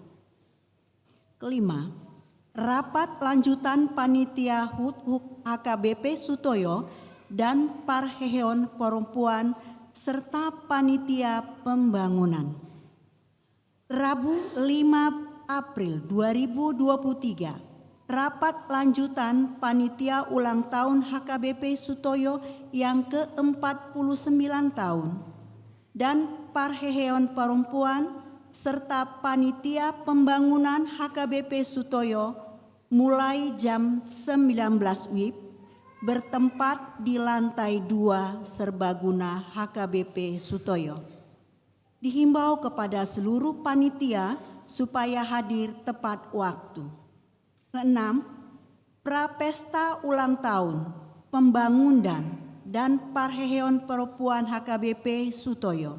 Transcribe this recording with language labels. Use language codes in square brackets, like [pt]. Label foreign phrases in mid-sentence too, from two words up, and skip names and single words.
[id] Kelima, rapat lanjutan panitia HUT HKBP Sutoyo dan Parheheon Perempuan serta panitia pembangunan. Rabu 5 April 2023, rapat lanjutan panitia ulang tahun HKBP Sutoyo yang ke-49 tahun dan Parheheon Perempuan serta panitia pembangunan HKBP Sutoyo mulai jam 19 WIB bertempat di lantai 2 serbaguna HKBP Sutoyo. Dihimbau kepada seluruh panitia supaya hadir tepat waktu. Keenam, prapesta ulang tahun, pembangunan dan Parheheon Perempuan HKBP Sutoyo.